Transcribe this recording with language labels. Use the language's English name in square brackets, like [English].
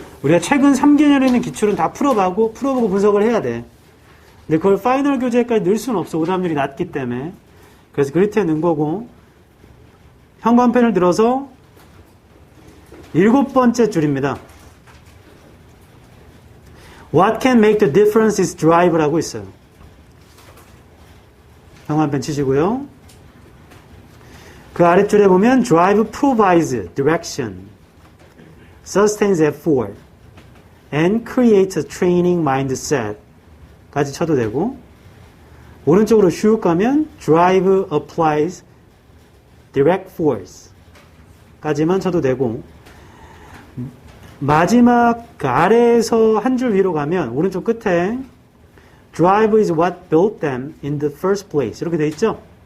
[Korean] 우리가 최근 3개년에 있는 기출은 다 풀어보고 분석을 해야 돼. 근데 그걸 파이널 교재까지 넣을 수는 없어. 오답률이 낮기 때문에. 그래서 그리트에 넣은 거고 형광펜을 들어서 7번째 줄입니다. [English] What can make the difference is drive [Korean] 라고 있어요. 형광펜 치시고요. 그 아랫줄에 보면 [English] drive provides direction, sustains effort, and creates a training mindset [Korean] 까지 쳐도 되고 오른쪽으로 슉 가면 [English] drive applies direct force [Korean] 까지만 쳐도 되고 마지막 그 아래에서 한 줄 위로 가면 오른쪽 끝에 [English] drive is what built them in the first place [Korean] 이렇게 돼 있죠?